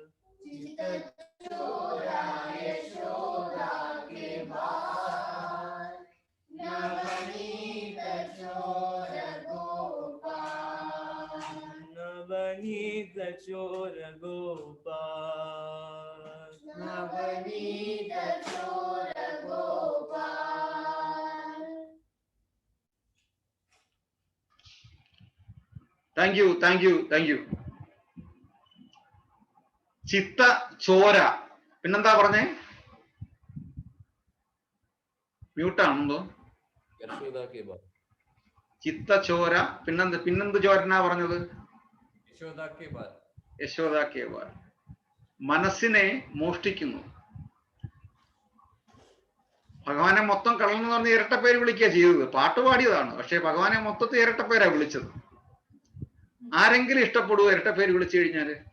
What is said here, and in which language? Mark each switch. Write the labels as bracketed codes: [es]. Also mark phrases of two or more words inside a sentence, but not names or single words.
[hi] चित्त चोरा यशोदा के बाल, नवनीत चोर गोपाल। नवनीत चोर गोपाल, नवनीत चोर गोपाल। [en] thank you thank you thank you. [hi] चित्त चोरा, [ml] പിന്നെന്താ പറഞ്ഞേ? മ്യൂട്ടാണെന്തോ. [hi] यशोदा के बाद [ml] ചിത്തച്ചോര, പിന്നെന്ത് ചോരനാ പറഞ്ഞത്? [hi] यशोदा के बाद यशोदा के बाल. [ml] മനസ്സിനെ മോഷ്ടിക്കുന്നു. ഭഗവാനെ മൊത്തം കള്ളൻ എന്ന് പറഞ്ഞ് ഇരട്ട പേര് വിളിക്കുക ചെയ്തത്. പാട്ട് പാടിയതാണ്, പക്ഷെ ഭഗവാനെ മൊത്തത്തിൽ ഇരട്ട പേരാ വിളിച്ചത്. ആരെങ്കിലും ഇഷ്ടപ്പെടുവോ ഇരട്ട പേര് വിളിച്ചു കഴിഞ്ഞാല്?